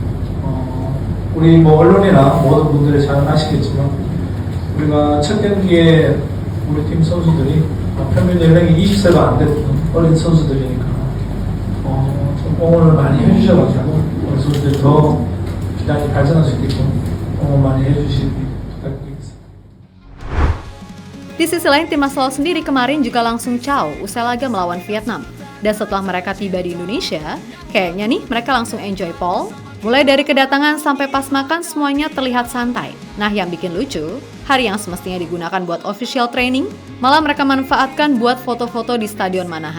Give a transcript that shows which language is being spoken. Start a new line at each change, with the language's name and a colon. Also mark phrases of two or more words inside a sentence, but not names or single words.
Korean: 우리 뭐 언론이나 모든 분들이 잘 아시겠지만 우리가 첫 경기에 우리 팀 선수들이 평균 연령이 20세가 안 됐던 어린 선수들이니까 좀 응원을 많이 해주셔가지고 우리 선수들이 더 기량이 발전할 수 있게끔 응원 많이 해주시기 부탁드리겠습니다.
Indonesian: Di sisi lain, timnas Laos sendiri kemarin juga langsung caw usai laga melawan Vietnam. Dan setelah mereka tiba di Indonesia, kayaknya nih mereka langsung enjoy Paul. Mulai dari kedatangan sampai pas makan semuanya terlihat santai. Nah yang bikin lucu, hari yang semestinya digunakan buat
English: official training,
Indonesian: malah mereka manfaatkan buat foto-foto di Stadion Manahan.